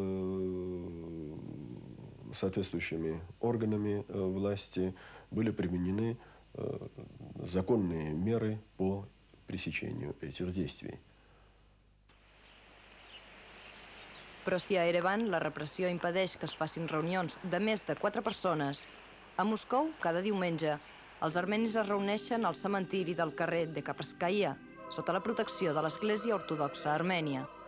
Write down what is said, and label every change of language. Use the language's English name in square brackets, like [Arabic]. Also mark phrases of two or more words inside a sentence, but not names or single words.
[Russian] соответствующими органами власти были применены законные меры по пресечению этих действий. [Catalan] Però si a Erevan la repressió impedeix que es facin reunions de més de 4 persones, a Moscou, cada diumenge, els armenis es reuneixen al cementiri del carrer de Kasparskaya, sota la protecció de l'Església Ortodoxa Armènia.